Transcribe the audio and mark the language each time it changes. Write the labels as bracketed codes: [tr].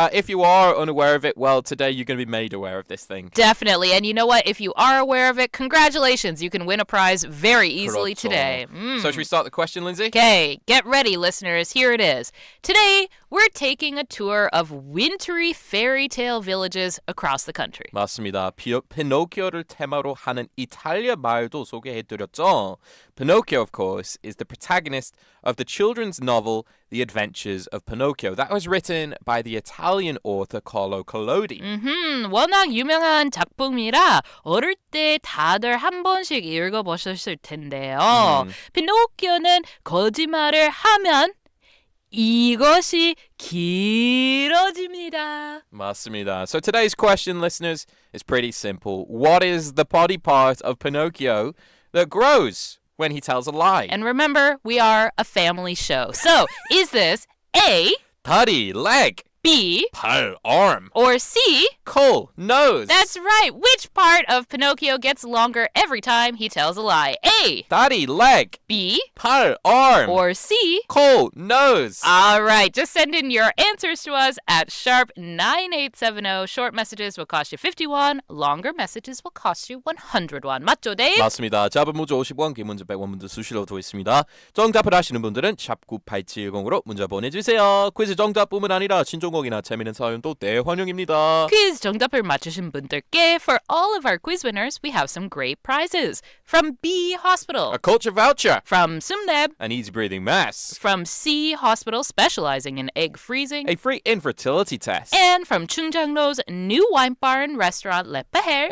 [en] If you are unaware of it, well, today you're going to be made aware of this thing. Definitely. And you know what? If you are aware of it, congratulations. You can win a prize very easily [ko] 그렇죠. [en] today. So should we start the question, Lindsay? Okay, get ready, listeners. Here it is. Today, we're taking a tour of wintry fairy tale villages across the country. [ko] 맞습니다. 피노키오를 테마로 하는 이탈리아 마을도 소개해드렸죠. [en] Pinocchio, of course, is the protagonist of the children's novel The Adventures of Pinocchio. That was written by the Italian author Carlo Collodi. [ko] 워낙 유명한 작품이라 어릴 때 다들 한 번씩 읽어보셨을 텐데요. 피노키오는 거짓말을 하면 이것이 길어집니다. 맞습니다. [en] So today's question, listeners, is pretty simple. What is the body part of Pinocchio that grows when he tells a lie? And remember, we are a family show. So, is this A, [ko] 다리, leg, [en] B, [ko] 팔, arm, [en] or C? coal, nose. That's right. Which part of Pinocchio gets longer every time he tells a lie? A, 다리, leg, B, 팔, arm, or C? coal, nose. All right, just send in your answers to us at sharp 9870. Short messages will cost you 51. Longer messages will cost you 100 won. [ko] 맞죠, [en] Dave? [ko] 맞습니다. 짧은 문자 50원, 긴 문자 100원 문자 수시로 있습니다. 정답을 아시는 분들은 샵 9870으로 문자 보내주세요. 퀴즈 정답뿐만 아니라 신종곡이나 재미있는 사연도 대환영입니다. 퀴즈 정답을 맞추신 분들께 [en] for all of our quiz winners, we have some great prizes. From B Hospital, A culture voucher, from Sumneb, an easy breathing mask, from C Hospital specializing in egg freezing, a free infertility test, and from Chungjangnou's new wine bar and restaurant Le Peher.